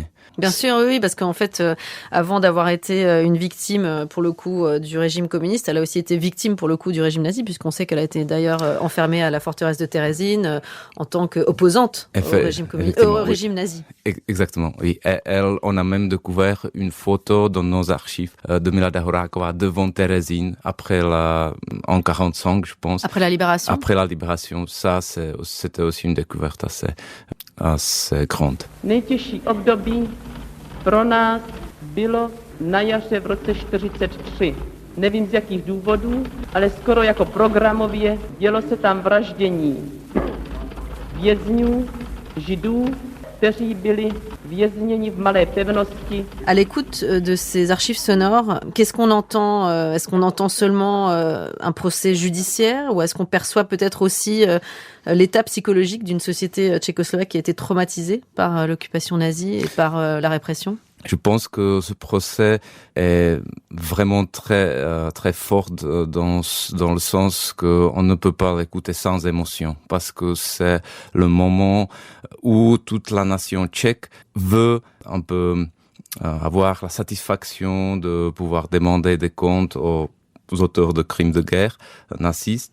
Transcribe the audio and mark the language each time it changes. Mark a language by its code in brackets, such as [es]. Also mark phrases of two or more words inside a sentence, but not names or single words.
[fr] Bien sûr, oui, parce qu'en fait, avant d'avoir été une victime, pour le coup, du régime communiste, elle a aussi été victime, pour le coup, du régime nazi, puisqu'on sait qu'elle a été d'ailleurs enfermée à la forteresse de Térésine en tant qu'opposante au régime nazi. Exactement, oui. On a même découvert une photo dans nos archives de Milada Horáková devant Térésine, en 45, je pense. Après la libération. Après la libération. Ça, c'était aussi une découverte assez grande. [cs] Nejtěžší období pro nás bylo na jaře v roce 1943. Nevím z jakých důvodů, ale skoro jako programově dělo se tam vraždění vězňů, židů, kteří byli vězněni v malé pevnosti. [fr] À l'écoute de ces archives sonores, qu'est-ce qu'on entend? Est-ce qu'on entend seulement un procès judiciaire ou est-ce qu'on perçoit peut-être aussi l'état psychologique d'une société tchécoslovaque qui a été traumatisée par l'occupation nazie et par la répression? Je pense que ce procès est vraiment très fort dans le sens qu'on ne peut pas l'écouter sans émotion, parce que c'est le moment où toute la nation tchèque veut un peu avoir la satisfaction de pouvoir demander des comptes aux auteurs de crimes de guerre nazistes.